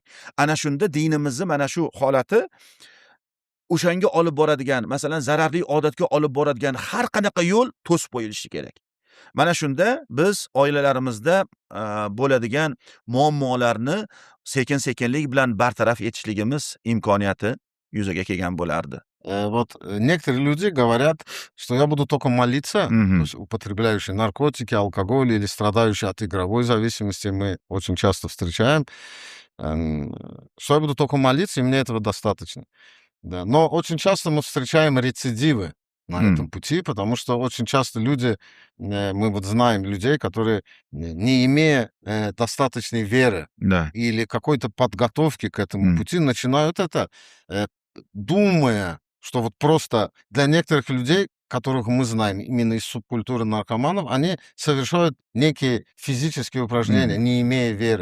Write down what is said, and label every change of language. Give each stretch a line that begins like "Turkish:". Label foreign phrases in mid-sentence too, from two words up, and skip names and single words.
Uzbek: Ana shunda dinimizni mana shu holati o'shanga olib boradigan, masalan, zararli odatga olib boradigan har qanaqa yo'l to'sib qo'yilishi kerak. Mana shunda biz oilalarimizda bo'ladigan muammolarni sekin-sekinlik bilan bartaraf etishligimiz imkoniyati yuzaga kelgan bo'lardi.
Russian: Вот некоторые люди говорят, что я буду только молиться, то есть употребляющие наркотики, алкоголь или страдающие от игровой зависимости, мы очень часто встречаем, что я буду только молиться, и мне этого достаточно. Да. Но очень часто мы встречаем рецидивы на этом пути, потому что очень часто люди, мы вот знаем людей, которые, не имея достаточной веры или какой-то подготовки к этому пути, начинают это, думая, что вот просто для некоторых людей, которых мы знаем именно из субкультуры наркоманов, они совершают некие физические упражнения, не имея веры.